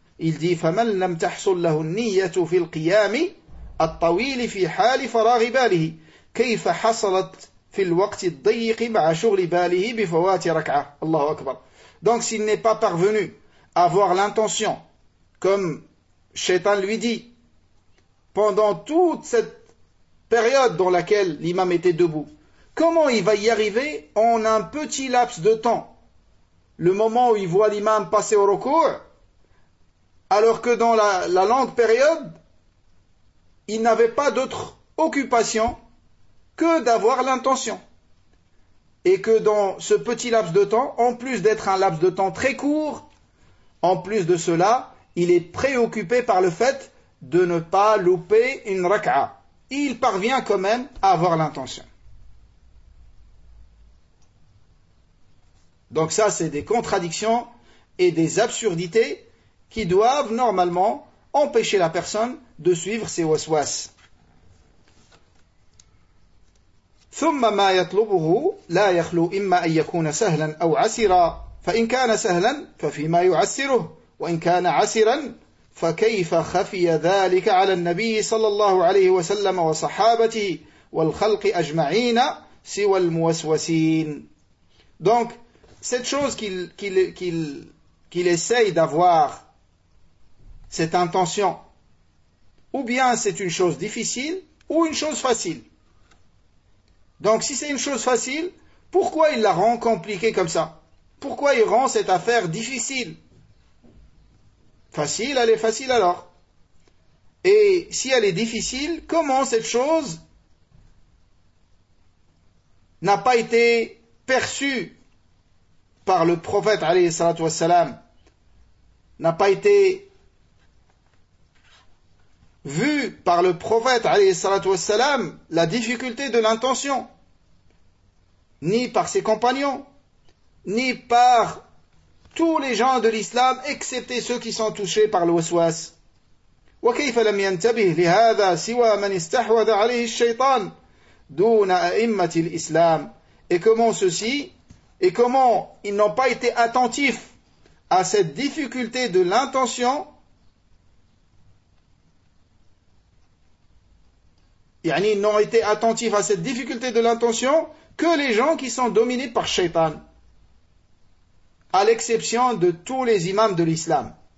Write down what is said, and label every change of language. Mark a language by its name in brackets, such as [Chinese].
[French] Il dit [Arabic] فَمَنْ لَمْ تَحْصُلْ لَهُ النِّيَّةُ فِي الْقِيَامِ الطَّوِيلِ فِي حَالِ فَرَاغِ بَالِهِ كَيْفَ حَصَلَتْ فِي الْوَقْتِ الضَّيِّقِ مَعَ شُغْلِ بَالِهِ بِفَوَاتِ raka'a. Allahu Akbar. [French] Donc s'il n'est pas parvenu à avoir l'intention, comme Shaitan lui dit, pendant toute cette période dans laquelle l'imam était debout, comment il va y arriver en un petit laps de temps, le moment où il voit l'imam passer au recours, alors que dans la longue période, il n'avait pas d'autre occupation que d'avoir l'intention. Et que dans ce petit laps de temps, en plus d'être un laps de temps très court, en plus de cela, il est préoccupé par le fait de ne pas louper une raka'a. Il parvient quand même à avoir l'intention. Donc ça, c'est des contradictions et des absurdités qui doivent normalement empêcher la personne de suivre ses waswas. [Arabic] ثم ما يطلبه لا يخلو إما أن يكون سهلا أو عسرا فإن كان سهلا ففيما يعسره وإن كان عسرا فكيف خفي ذلك على النبي صلى الله عليه وسلم وصحابته والخلق أجمعين سوى الموسوسين. [French] Donc cette chose qu'il essaye d'avoir, cette intention, ou bien c'est une chose difficile ou une chose facile. Donc si c'est une chose facile, pourquoi il la rend compliquée comme ça? Pourquoi il rend cette affaire difficile? Facile, elle est facile alors. Et si elle est difficile, comment cette chose n'a pas été perçue par le prophète, alayhi salatu wassalam, n'a pas été vue par le prophète, alayhi salatu wassalam, la difficulté de l'intention, ni par ses compagnons, ni par tous les gens de l'islam, excepté ceux qui sont touchés par le waswas. [Arabic] وكيف لم ينتبه لهذا سوى من استحوذ عليه الشيطان دون أئمة الإسلام. [French] Et comment ceci, et comment ils n'ont pas été attentifs à cette difficulté de l'intention, yani ils n'ont été attentifs à cette difficulté de l'intention que les gens qui sont dominés par Shaitan, à l'exception de tous les imams de l'islam.